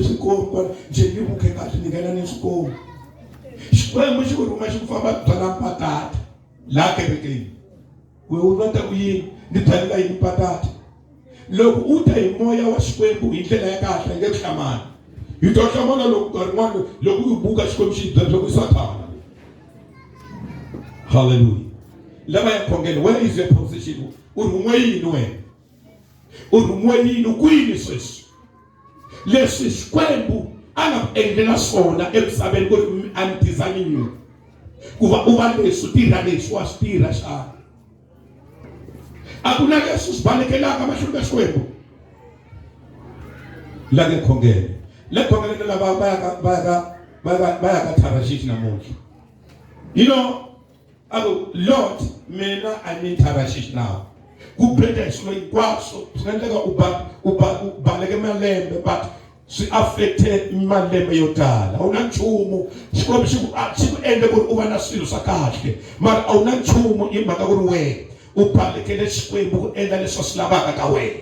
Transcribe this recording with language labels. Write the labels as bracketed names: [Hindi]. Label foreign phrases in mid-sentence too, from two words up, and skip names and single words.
[Tsonga] swikomu kona njhe ni vuke kahle ni nghena ni swikomu xikwembu xi ku rhuma xi ku famba byala patata laha kerekeni we u va ta ku yini ni byalela yini patata loko u ta hi moya wa xikwembu hi ndlela ya kahle nge ku hlamana hi to hlamana loko nkarhi n'wana loko u buka xikwembu xi byela leswaku i Satana hallelujah lava ya khongela [English] where is your position [Tsonga] u rhumiwe yini wena u rhumiwe yini kwini sweswi leswi xikwembu a nga endlela swona emisaveni ku ri [English] I'm designing you [Tsonga] kuva uva leswi tirha leswi wa swi tirha xana a ku na leswi swi balekelaka mahlweni ka Xikwembu la ke khongele le khongele lava va ya ka Tarashish namuntlha. [English] You know, Lord, mina I'm in Tarashish now. [Tsonga] Ku bheda swilo hinkwaswo swi nga endleka u baleke malembe but swi affecte malembe yo tala. A wu na nchumu Xikwembu xi ku endle ku ri u va na swilo swa kahle mara a wu na nchumu hi mhaka ku ri wena u balekele Xikwembu ku endla leswi swi lavaka ka wena.